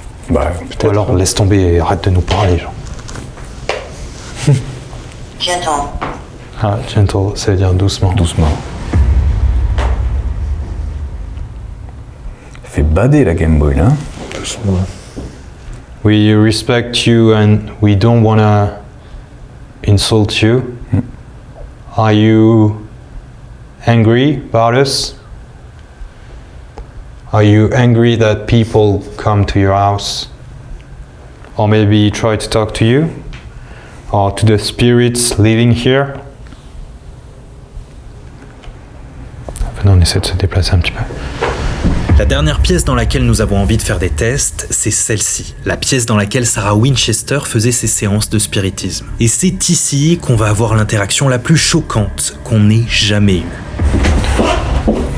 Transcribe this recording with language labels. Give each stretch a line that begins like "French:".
French: Bah, Ou alors laisse tomber et arrête de nous parler, genre.
English: Gentle.
French: Ah, gentle, ça veut dire doucement. doucement. Fait bader la Game Boy là. Doucement.
English: We respect you and we don't wanna insult you. Are you angry about us? Are you angry that people come to your house? Or maybe try to talk to you? Or to the spirits living here?
French: Venez, on essaie de se déplacer un petit peu. La dernière pièce dans laquelle nous avons envie de faire des tests, c'est celle-ci, la pièce dans laquelle Sarah Winchester faisait ses séances de spiritisme. Et c'est ici qu'on va avoir l'interaction la plus choquante qu'on ait jamais eue.